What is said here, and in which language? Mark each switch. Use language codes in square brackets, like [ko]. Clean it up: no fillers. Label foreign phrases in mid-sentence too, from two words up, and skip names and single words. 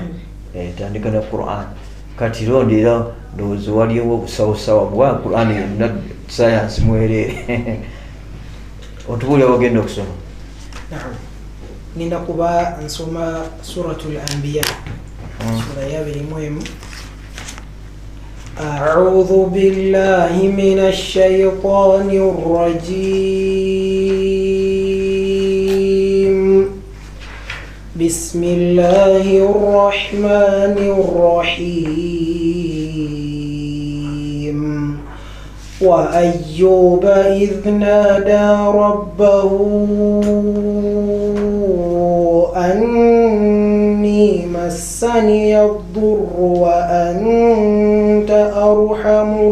[lg] Tandika ne Quran. Kati ronda era ndowooza waliwo obusawosawa bwa Quran yonna sayansi mwereere. Otubuulira wagenda okusoma? Naam. Ngenda kuba nsoma Suratul Anbiya. Sura ya 21. [ar] أعوذ بالله من الشيطان الرجيم بسم الله الرحمن الرحيم وأيوب إذ نادى ربه أني مسني الضر وأنت أرحم